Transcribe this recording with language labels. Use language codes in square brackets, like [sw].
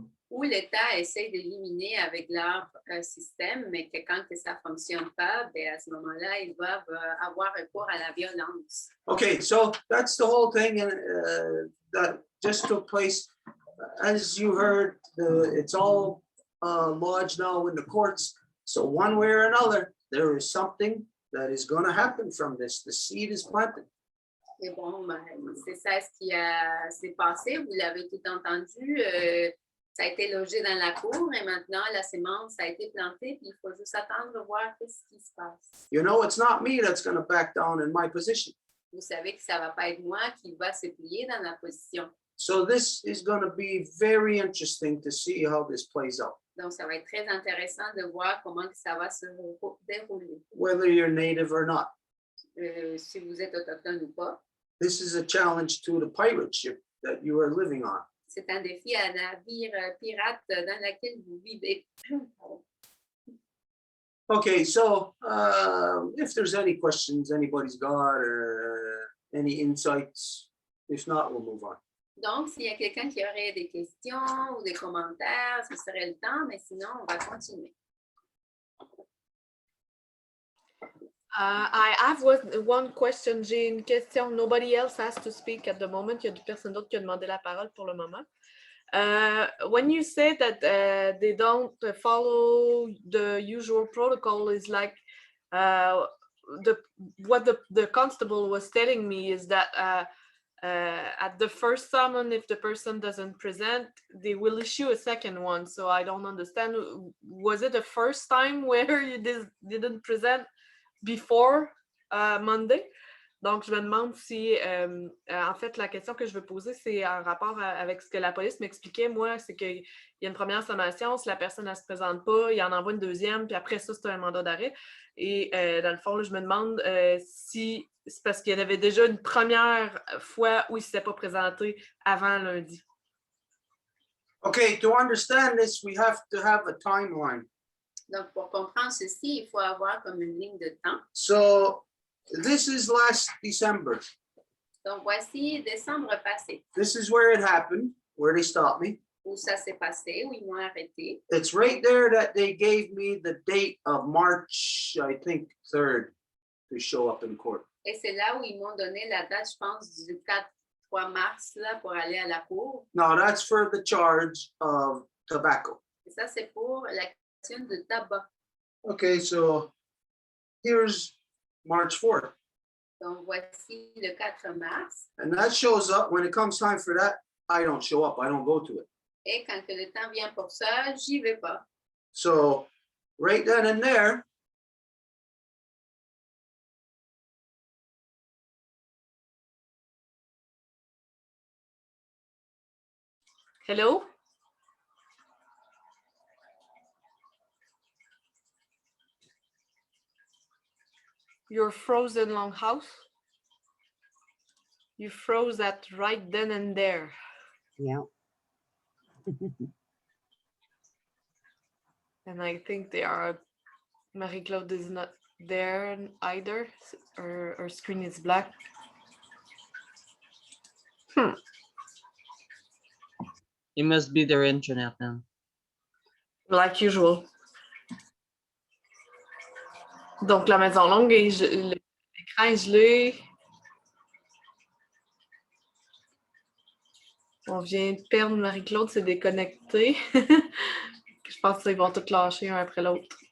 [fr] Où l'État essaie d'éliminer avec leur système, mais que quand ça ne fonctionne pas, ben à ce moment-là, ils doivent avoir recours à la violence. [en] Okay, so that's the whole thing, and that just took place. As you heard, it's all lodged now in the courts. So one way or another, there is something that is going to happen from this. The seed is planted. [fr] Et bon, ben, c'est ça ce qui s'est passé. Vous l'avez tout entendu. Ça a été logé dans la cour et maintenant la sémence a été plantée. Puis il faut juste attendre voir qu'est-ce qui se passe. [en] You know, it's not me that's going to back down in my position. [fr] Vous savez que ça ne va pas être moi qui va se plier dans la position. [en] So this is going to be very interesting to see how this plays out. [fr] Donc, ça va être très intéressant de voir comment que ça va se dérouler. [en] Whether you're native or not. [fr] Si vous êtes autochtone ou pas. [en] This is a challenge to the pirate ship that you are living on. [fr] C'est un défi à navire pirate dans lequel vous vivez. [en] Okay, so if there's any questions anybody's got or any insights, if not, we'll move on. [fr] Donc, s'il y a quelqu'un qui aurait des questions ou des commentaires, ce serait le temps, mais sinon, on va continuer. [en] I have one question. [fr] J'ai une question. [en] Nobody else has to speak at the moment. [fr] Il y a personne d'autre qui a demandé la parole pour le moment. [en] When you say that they don't follow the usual protocol, is like what the constable was telling me is that at the first summon, if the person doesn't present, they will issue a second one. So I don't understand. Was it the first time where you didn't present before Monday? [fr] Donc, je me demande si, en fait, la question que je veux poser, c'est en rapport avec ce que la police m'expliquait. Moi, c'est qu'il y a une première sommation, si la personne ne se présente pas, il en envoie une deuxième, puis après ça, c'est un mandat d'arrêt. Et dans le fond, là, je me demande si c'est parce qu'il y avait déjà une première fois où il ne s'était pas présenté avant lundi. [en] Okay, to understand this, we have to have a timeline. [fr] Donc, pour comprendre ceci, il faut avoir comme une ligne de temps. [en] So this is last December. [fr] Donc, voici décembre passé, [en] This is where it happened, where they stopped me. [fr] où ça s'est passé, où ils m'ont arrêté. [en] It's right there that they gave me the date of March, I think, 3rd to show up in court. [fr] Et c'est là où ils m'ont donné la date, je pense, du 3 mars là, pour aller à la cour. [en] Now that's for the charge of tobacco. [fr] Et ça, c'est pour l'action de tabac. [en] Okay, so here's March 4th. [fr] Donc, voici le 4 mars. [en] And that shows up when it comes time for that. I don't show up. I don't go to it. [fr] Et quand que le temps vient pour ça, j'y vais pas. [en] So right then and there, Hello? You're frozen, Longhouse. You froze that right then and there. Yeah. And I think they are, Marie-Claude is not there either. Her screen is black. It must be their internet then. Like usual. [fr] Donc la maison longue, l'écran est gelé. On vient de perdre Marie-Claude, c'est déconnecté. Je pense qu'ils vont tous lâcher un après l'autre.